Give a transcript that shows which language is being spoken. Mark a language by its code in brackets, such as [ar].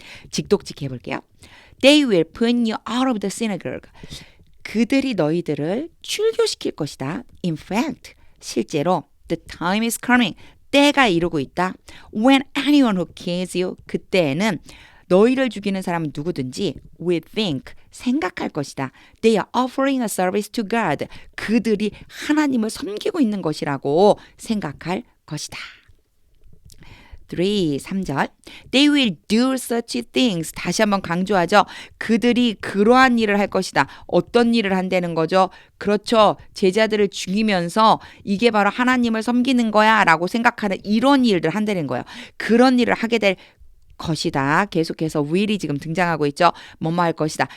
[ko] 직독직 해볼게요. [en] They will put you out of the synagogue. [ko] 그들이 너희들을 출교시킬 것이다. [en] In fact, [ko] 실제로 [en] the time is coming. [ko] 때가 이루고 있다. [en] When anyone who kills you. [ko] 그때에는 너희를 죽이는 사람은 누구든지 [en] will think. [ko] 생각할 것이다. [en] They are offering a service to God. [ko] 그들이 하나님을 섬기고 있는 것이라고 생각할 것이다. 3절. [en] They will do such things. [ko] 다시 한번 강조하죠. 그들이 그러한 일을 할 것이다. 어떤 일을 한다는 거죠? 그렇죠. 제자들을 죽이면서 이게 바로 하나님을 섬기는 거야 라고 생각하는 이런 일들 한다는 거예요. 그런 일을 하게 될 것이다. 계속해서 will이 지금 등장하고 있죠. 뭐뭐 할 것이다.